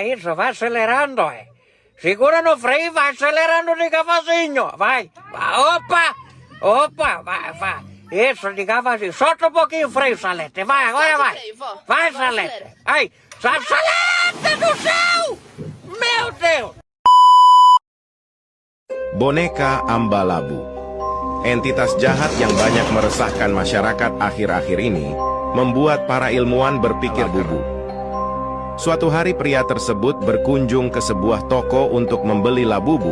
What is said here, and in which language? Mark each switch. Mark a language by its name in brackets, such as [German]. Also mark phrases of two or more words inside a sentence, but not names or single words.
[Portuguese] Isso, vai acelerando, Segura no freio, vai acelerando devagarzinho. Vai. Opa, vai. Isso, devagarzinho. Solta um pouquinho o freio, Salete. Vai, agora Solta o vai. freio, vó. Vai, Vai, Salete. acelera. Ai, Salete do céu! Meu Deus! [Indonesian] Boneka Ambalabu. Entitas jahat yang banyak meresahkan masyarakat akhir-akhir ini membuat para ilmuwan berpikir bubu. Suatu hari pria tersebut berkunjung ke sebuah toko untuk membeli labubu.